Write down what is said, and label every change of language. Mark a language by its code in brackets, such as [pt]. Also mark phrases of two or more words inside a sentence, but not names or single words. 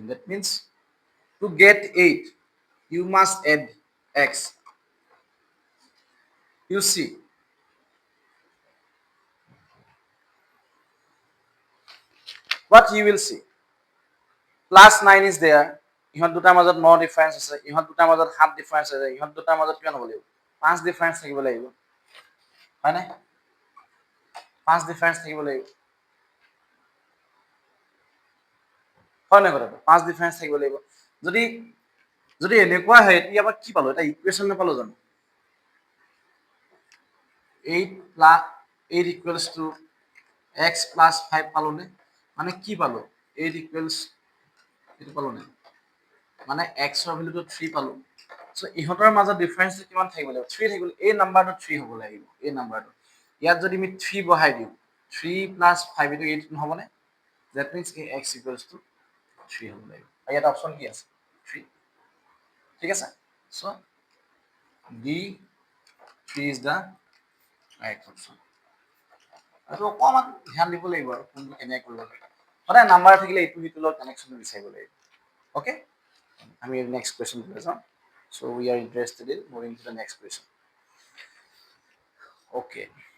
[en] That means to get 8, you must add X. You see, what you will see. Plus 9 is there. [as] ইহঁত দুটাৰ মাজত 9 ডিফাৰেন্স আছে, ইহঁত দুটাৰ মাজত 7 ডিফাৰেন্স আছে, ইহঁত দুটাৰ মাজত কিমান হ'ব লাগিব? 5 ডিফাৰেন্স থাকিব লাগিব। হয় নাই? 5 ডিফাৰেন্স থাকিব লাগিব। হয় নাই কথাটো? 5 ডিফাৰেন্স থাকিব লাগিব। যদি এনেকুৱা হয়, এতিয়া আমাৰ কি পালো? এটা ইকুৱেশ্যন নাপালো জানো? [en] 8 plus 8 equals to x plus 5 [as] পালো নে? মানে কি পালো? 8 equals এইটো পালো নে? মানে x ৰ ভ্যালুটো 3 পালো। সো ইহঁতৰ মাজত ডিফাৰেন্সটো কিমান থাকিব লাগিব? 3 থাকিব। এই নাম্বাৰটো 3 হ'ব লাগিব। এই নাম্বাৰটো। ইয়াত যদি আমি 3 বহাই দিওঁ, 3 plus 5 itu 8 নহ'বনে? [en] That means x equals to 3 [as] হ'ব লাগিব। আৰু ইয়াত অপচন কি আছে? 3। ঠিক আছে? So D3 is the right option. আৰু অকণমান ধ্যান দিব লাগিব আৰু কোনটো কেনেকৈ কৰিব লাগে। সদায় নাম্বাৰ থাকিলে ইটো সিটোৰ লগত কানেকশ্যন বিচাৰিব লাগিব। অ'কে? [en] I mean, next question. So we are interested in moving to the next question. Okay.